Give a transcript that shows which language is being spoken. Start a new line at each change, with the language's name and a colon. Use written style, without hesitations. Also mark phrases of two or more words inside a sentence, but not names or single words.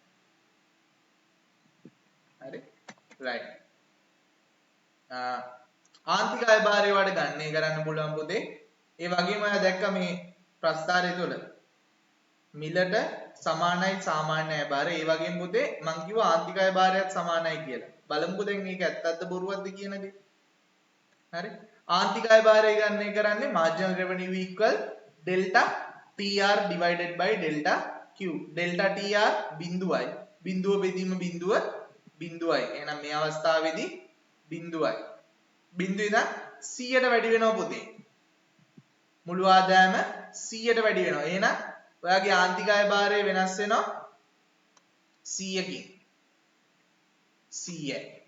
Sinhala: හරි right ආන්තික අයභාරය වලට ගණනය කරන්න පුළුවන් පුතේ ඒ වගේම ඔයා දැක්ක මේ ප්‍රස්ථාරය තුල මිලට සමානයි සාමාන්‍ය අයභාරය ඒ වගේම පුතේ මං කිව්වා ආන්තික අයභාරයත් සමානයි කියලා බලමුකෝ දැන් මේක ඇත්තක්ද බොරුවක්ද කියන දේ හරි ආන්තික අයභාරය ගණනය කරන්නේ
English: marginal revenue equal delta TR divided by delta Q delta TR
Sinhala: බිඳුවයි බිඳුව බෙදීම බිඳුවයි එහෙනම් මේ අවස්ථාවේදී බිඳුවයි බිඳුව ඉඳන් 100ට වැඩි වෙනවා පුතේ මුළු ආදායම 100ට වැඩි වෙනවා එහෙනම් ඔයාගේ ආන්තික අයභාරය වෙනස් වෙනවා 100කින් 100